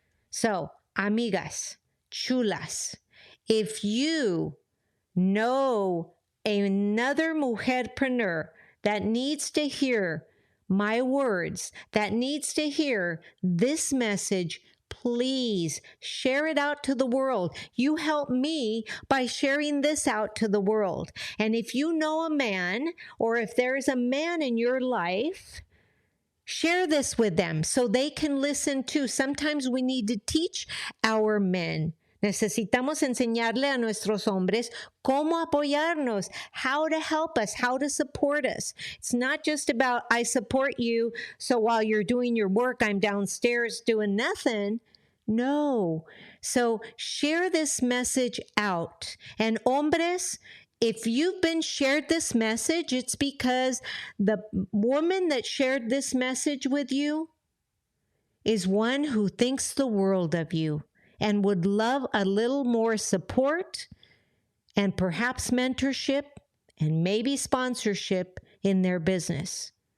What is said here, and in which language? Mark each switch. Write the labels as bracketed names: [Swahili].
[English] So, amigas, chulas, if you know another Mujer-Preneur that needs to hear my words, that needs to hear this message, please share it out to the world. You help me by sharing this out to the world. And if you know a man, or if there's a man in your life, share this with them so they can listen too. Sometimes we need to teach our men. [Spanish] Necesitamos enseñarle a nuestros hombres cómo apoyarnos, [English] how to help us, how to support us. It's not just about, I support you, so while you're doing your work, I'm downstairs doing nothing. No. So share this message out. And hombres, if you've been shared this message, it's because the woman that shared this message with you is one who thinks the world of you and would love a little more support and perhaps mentorship and maybe sponsorship in their business.